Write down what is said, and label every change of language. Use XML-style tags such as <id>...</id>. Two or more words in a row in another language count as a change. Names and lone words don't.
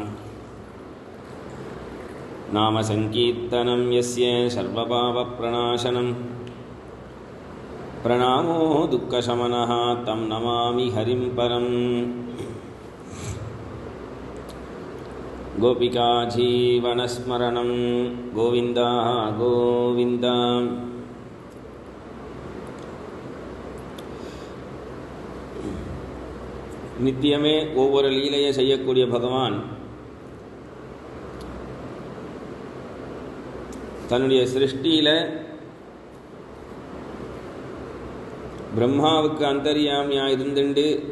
<sa>नामसङ्कीर्तनं यस्य सर्वपापप्रणाशनं प्रणामो दुःखशमनः तं नमामि हरिं परम्। गोपिका जीवनस्मरणं गोविन्द गोविन्द।</sa> <ta>நித்தியமே ஒவ்வொரு லீலையை செய்யக்கூடிய பகவான் தன்னுடைய சிருஷ்டியில் பிரம்மாவுக்கு அந்தர்யாமியாக இருந்துண்டு</ta>